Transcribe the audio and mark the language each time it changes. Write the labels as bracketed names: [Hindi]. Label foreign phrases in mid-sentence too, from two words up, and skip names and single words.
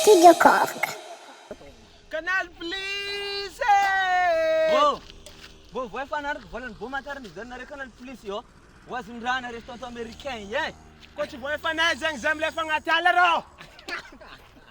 [Malagasy] Tchaikovsky. Canal Plus! Bo vai fanariko volany bo matariny zanare Canal Plus io. Oazindrana [French] resto américain [Malagasy] ye. Ko tsy voa efa nahy zegny zay milefa agnaty ala rô.